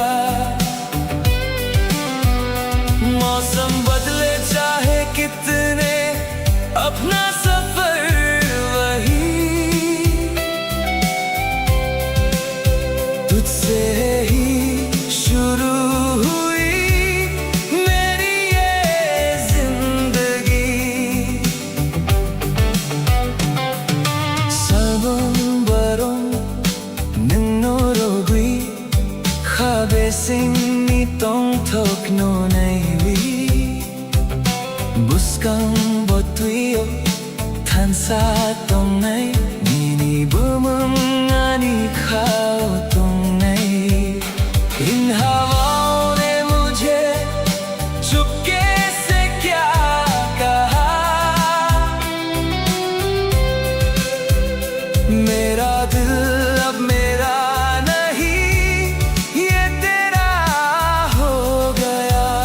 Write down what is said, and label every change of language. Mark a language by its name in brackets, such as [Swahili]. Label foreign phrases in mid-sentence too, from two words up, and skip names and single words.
[Hindi] मौसम बदले चाहे कितने अपना सफर वही तुझसे ही शुरू हुई मेरी ये जिंदगी [Kok Borok] Salbong-barong nangnorogui Khabesing nitong tokno naiwi Buskang botuyo tansa tong nai Nini bumang ani khao tong nai [Hindi] इन हवाओं ने मुझे चुपके से क्या कहा मेरा दिल अब मेरा नहीं ये तेरा हो गया